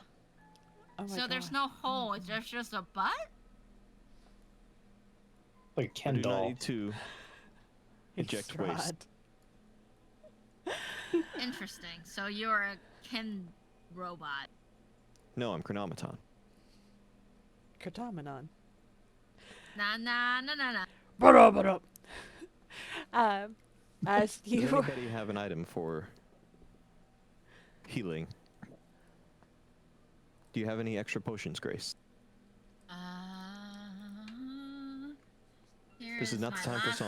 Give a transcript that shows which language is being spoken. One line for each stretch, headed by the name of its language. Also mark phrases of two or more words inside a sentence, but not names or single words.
English: Oh my So there's God. no hole, there's just a butt? Like a I Ken do not doll. need to eject waste. Strahd. Interesting. So you're a Ken robot. No, I'm Chronometon. Katamanon. Nah, nah, nah, nah, nah. Ba-da-ba-da. As Does you anybody have an item for healing? Do you have any extra potions, Grace? This is not the time for song.